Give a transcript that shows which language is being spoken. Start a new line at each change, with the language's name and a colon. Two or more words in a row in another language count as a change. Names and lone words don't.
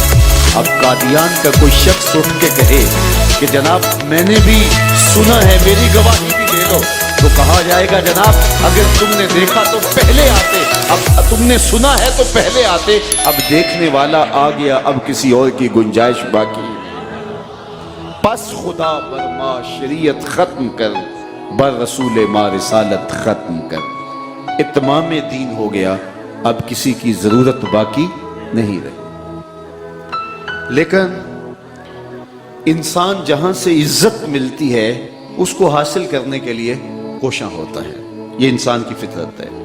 Urdu: اب قادیان کا کوئی شخص اٹھ کے کہے کہ جناب میں نے بھی سنا ہے، میری گواہی بھی لے لو، تو کہا جائے گا جناب اگر تم نے دیکھا تو پہلے آتے، اب تم نے سنا ہے تو پہلے آتے، اب دیکھنے والا آ گیا، اب کسی اور کی گنجائش باقی۔
Persian: پس خدا بر ما شریعت ختم کر، بر رسول ما رسالت ختم کر۔
Urdu: اتمام دین ہو گیا، اب کسی کی ضرورت باقی نہیں رہی۔ لیکن انسان جہاں سے عزت ملتی ہے اس کو حاصل کرنے کے لیے کوشاں ہوتا ہے، یہ انسان کی فطرت ہے۔